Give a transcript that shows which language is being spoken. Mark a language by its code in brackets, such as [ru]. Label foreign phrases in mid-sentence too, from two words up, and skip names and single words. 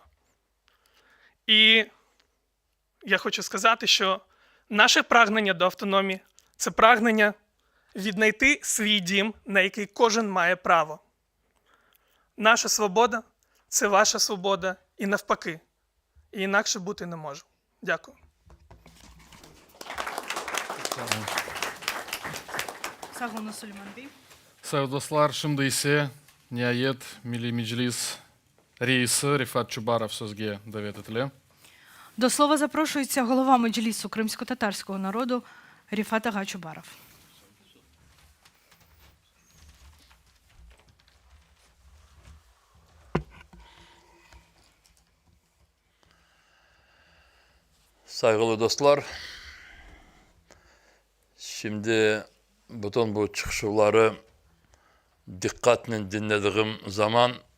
[uk] І я хочу сказати, що наше прагнення до автономії – це прагнення віднайти свій дім, на який кожен має право. Наша свобода – це ваша свобода і навпаки. І інакше бути не може. Дякую. [crh] Sağ olun Süleyman Bey. Sayın dostlar, şimdi ise nihayet Milli Meclis Reisi Rifat Çubarov sözге davet etildi. [uk] До слова запрошується голова Меджлісу кримсько-татарського народу Ріфат ага Чубаров. [crh] Saygılı dostlar, şimdi bütün bu çıkışları dikkatle dinlediğim zaman